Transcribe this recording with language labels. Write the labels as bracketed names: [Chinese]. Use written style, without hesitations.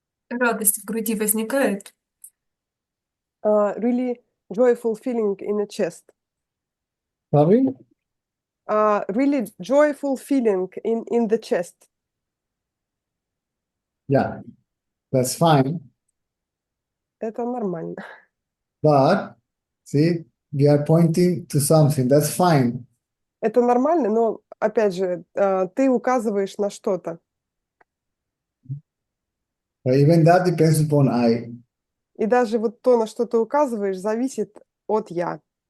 [Russian] Радость в груди возникает. [English] Really joyful feeling in the chest. Sorry? Really joyful feeling in the chest. Yeah, that's fine. [Russian] Это нормально. [English] But see, we are pointing to something. That's fine. [Russian] Это нормально, но, опять же, ты указываешь на что-то. [English] But even that depends upon I. [Russian] И даже вот то, на что ты указываешь, зависит от я.